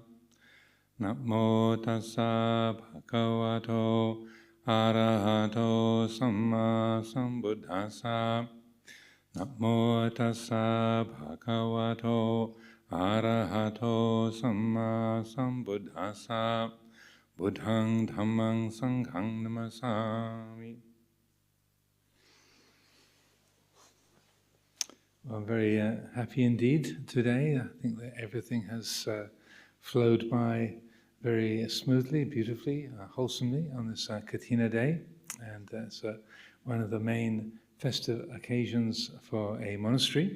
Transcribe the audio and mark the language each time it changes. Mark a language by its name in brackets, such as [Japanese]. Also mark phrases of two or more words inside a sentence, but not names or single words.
[Pali] Namo tassa bhagavato arahato samma sambuddhassa. Namo tassa bhagavato arahato samma sambuddhassa. Buddhang dhammang sanghang namasami. [English] I'm very happy indeed today. I think that everything has flowed by very smoothly, beautifully, wholesomely on this Kathina day. And it's one of the main festive occasions for a monastery.